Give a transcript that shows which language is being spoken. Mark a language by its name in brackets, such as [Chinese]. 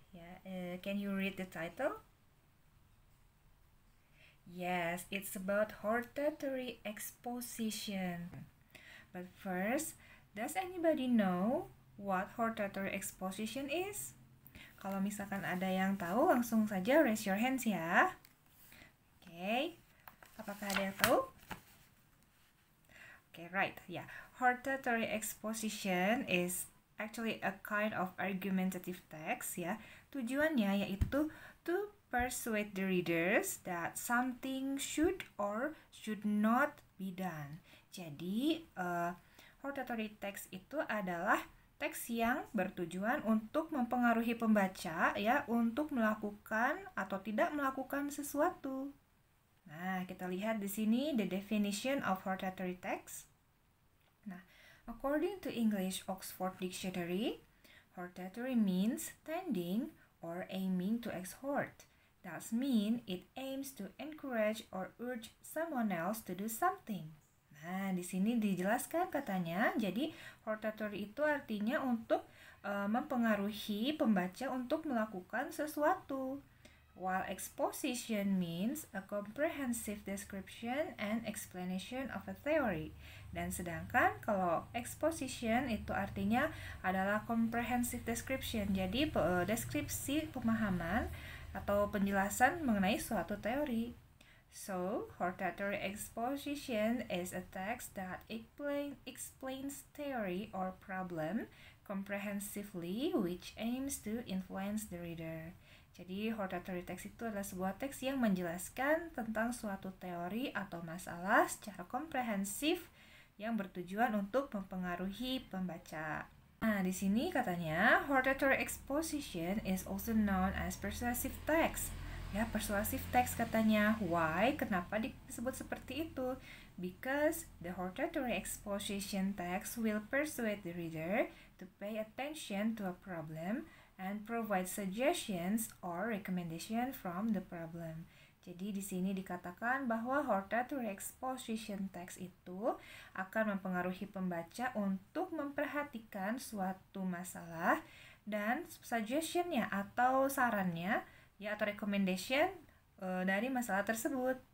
[English] Yeah, can you read the title? Yes, it's about hortatory exposition. But first, does anybody know what hortatory exposition is? [Indonesian] Kalau misalkan ada yang tahu, langsung saja [English] raise your hands [Indonesian] ya. Oke, apakah ada yang tahu? [English] Okay, right. Yeah, hortatory exposition is actually a kind of argumentative text ya. [Indonesian] Tujuannya yaitu [English] to persuade the readers that something should or should not be done. [Indonesian] Jadi, hortatory text itu adalah teks yang bertujuan untuk mempengaruhi pembaca ya untuk melakukan atau tidak melakukan sesuatu. Nah, kita lihat di sini [English] the definition of hortatory text. Nah, according to English Oxford Dictionary, hortatory means tending or aiming to exhort. That means it aims to encourage or urge someone else to do something. [Indonesian] Nah, di sini dijelaskan katanya, jadi hortatory itu artinya untuk mempengaruhi pembaca untuk melakukan sesuatu. [English] While exposition means a comprehensive description and explanation of a theory. [Indonesian] Dan sedangkan kalau exposition itu artinya adalah comprehensive description. Jadi deskripsi pemahaman atau penjelasan mengenai suatu teori. [English] So, hortatory exposition is a text that explains theory or problem comprehensively which aims to influence the reader. [Indonesian] Jadi, hortatory text itu adalah sebuah teks yang menjelaskan tentang suatu teori atau masalah secara komprehensif yang bertujuan untuk mempengaruhi pembaca. [English] Nah, [Indonesian] di sini katanya, [English] hortatory exposition is also known as persuasive text. Ya, persuasive text [Indonesian] katanya. [English] Why? [Indonesian] Kenapa disebut seperti itu? [English] Because the hortatory exposition text will persuade the reader to pay attention to a problem and provide suggestions or recommendation from the problem. [Indonesian] Jadi di sini dikatakan bahwa hortatory exposition text itu akan mempengaruhi pembaca untuk memperhatikan suatu masalah dan suggestionnya atau sarannya ya atau recommendation dari masalah tersebut.